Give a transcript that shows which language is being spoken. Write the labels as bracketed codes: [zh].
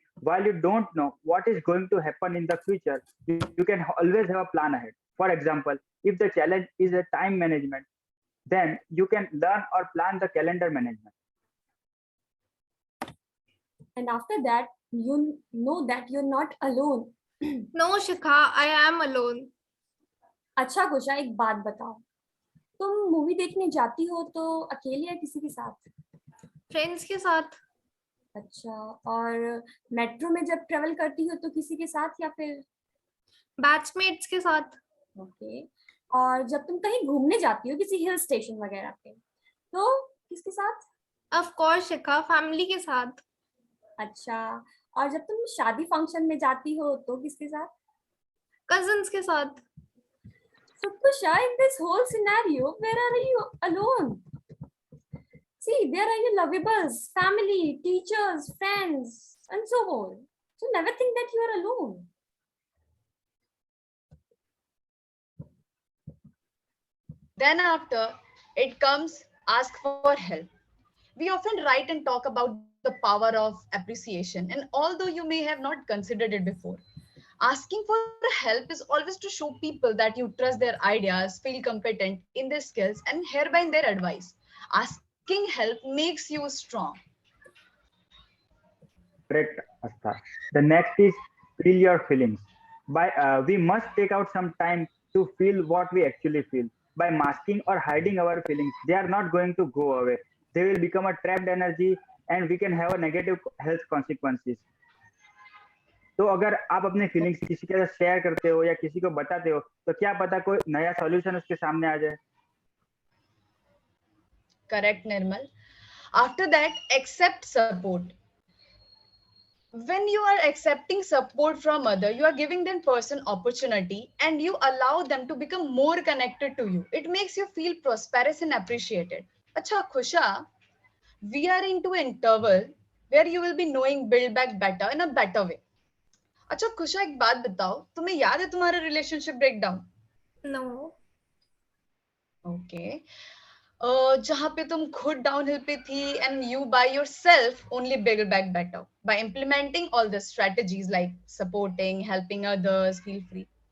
[en] While you don't know what is going to happen in the future, you can always have a plan ahead. For example, if the challenge is a time management, then you can learn or plan the calendar management. And after that, you know that you're not alone. No, Shikha, I am alone. [hi] अच्छा कुशा, एक बात बताओ, तुम movie देखने जाती हो तो अकेले या किसी के साथ? फ्रेंड्स के साथ. अच्छा, और मेट्रो में जब ट्रेवल करती हो तो किसी के साथ या फिर? बैचमेट्स के साथ. [en] Okay. [hi] और जब तुम कहीं घूमने जाती हो किसी हिल स्टेशन वगैरह पे, तो किसके साथ? [en] of course [hi] शिखा, फैमिली के साथ। अच्छा। और जब तुम शादी फंक्शन में जाती हो तो किसके साथ? कजिन्स के साथ। [en] So Kusha, in this whole scenario, where are you alone? See, there are your lovables, family, teachers, friends, and so on. So never think that you are alone. Then after it comes ask for help. We often write and talk about the power of appreciation, and although you may have not considered it before, asking for help is always to show people that you trust their ideas, feel competent in their skills, and hereby in their advice. Asking help makes you strong. Correct, Astha. The next is feel your feelings. We must take out some time to feel what we actually feel. By masking or hiding our feelings, they are not going to go away. They will become a trapped energy, and we can have a negative health consequences. [hi] तो अगर आप अपने feelings किसी के साथ share करते हो या किसी को बताते हो, तो क्या पता कोई नया सॉल्यूशन उसके सामने आ जाए. [en] Correct, Nirmal. After that, accept support. When you are accepting support from other, you are giving them person opportunity and you allow them to become more connected to you. It makes you feel prosperous and appreciated. Acha Khusha, we are into interval where you will be knowing build back better in a better way. [hi] अच्छा खुशा एक बात बताओ, तुम्हें याद है तुम्हारा relationship breakdown? [en] No. Okay. [hi] जहाँ पे तुम खुद डाउनहिल पे थी [en] And you by yourself only build back better by implementing all the strategies like supporting, helping others feel free.